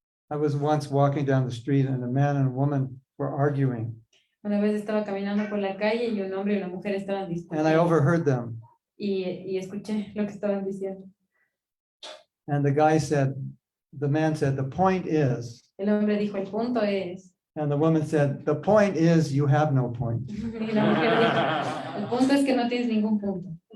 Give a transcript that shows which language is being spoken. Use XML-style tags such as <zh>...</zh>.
<en>I was once walking down the street and a man and a woman were arguing,</en> <es>una vez estaba caminando por la calle y un hombre y una mujer estaban</es> <en>and I</en> <es>discutiendo</es> <en>overheard them.</en> <es>y escuché lo que estaban diciendo.</es> <en>And the man said, the point is,</en> <es>El hombre dijo, el punto es,</es> <en>and the woman said, the point is you have no point.</en> <es>y la mujer dijo, el punto es que no tienes ningún punto.</es>